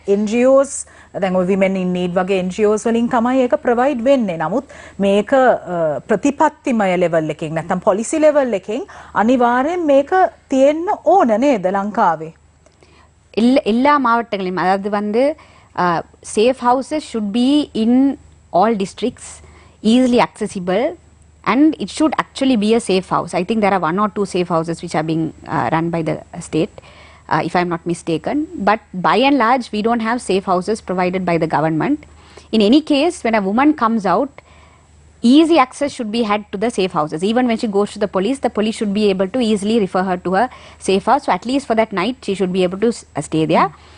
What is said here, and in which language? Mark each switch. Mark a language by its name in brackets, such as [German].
[Sinhala] NGOs දැන් ඔය [English] women in need [Sinhala] වගේ NGOs වලින් තමයි ඒක ප්‍රොවයිඩ් වෙන්නේ. නමුත් මේක ප්‍රතිපත්තිමය ලෙවල් එකකින් නැත්නම් පොලිසි ලෙවල් එකකින් අනිවාර්යෙන් මේක තියෙන්න ඕන නේද ලංකාවේ? [Tamil] எல்லா மாவட்டங்களிலும், அதாவது வந்து [English] Safe houses should be in all districts, easily accessible, and it should actually be a safe house. I think there are 1 or 2 safe houses which are being run by the state, if I'm not mistaken. But by and large, we don't have safe houses provided by the government. In any case, when a woman comes out, easy access should be had to the safe houses. Even when she goes to the police should be able to easily refer her to a safe house. So at least for that night, she should be able to stay there.